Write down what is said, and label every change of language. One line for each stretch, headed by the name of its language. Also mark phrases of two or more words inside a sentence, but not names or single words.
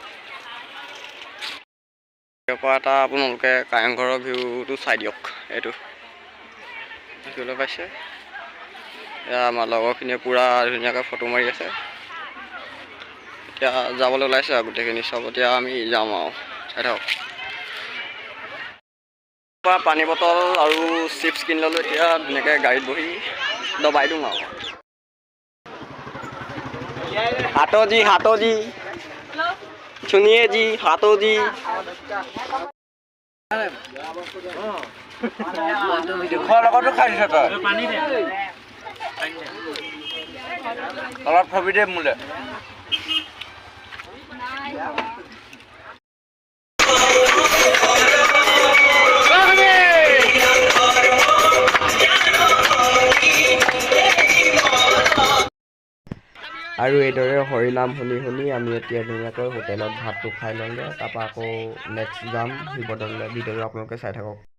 Assamese: ইয়াৰ পৰা এটা আপোনালোকে কাৰেংঘৰৰ ভিউটো চাই দিয়ক এইটো দেখিবলৈ পাইছে এয়া আমাৰ লগৰখিনিয়ে পূৰা ধুনীয়াকৈ ফটো মাৰি আছে এতিয়া যাবলৈ ওলাইছে আৰু গোটেইখিনি চব এতিয়া আমি যাম আৰু চাই থাকক পানী বটল আৰু চিপছ কিনি ল'লোঁ এতিয়া ধুনীয়াকৈ গাড়ীত বহি দবাই দিওঁ আৰু
Hindi: हाथों जी सुनिए जी हाथों जी
Assamese: অলপ থবি দে মোলে আৰু এইদৰে হৰিনাম শুনি শুনি আমি এতিয়া ধুনীয়াকৈ হোটেলত ভাতটো খাই ল'মগৈ তাৰপৰা আকৌ নেক্সট যাম শিৱদৌললৈ ভিডিঅ'টো আপোনালোকে চাই থাকক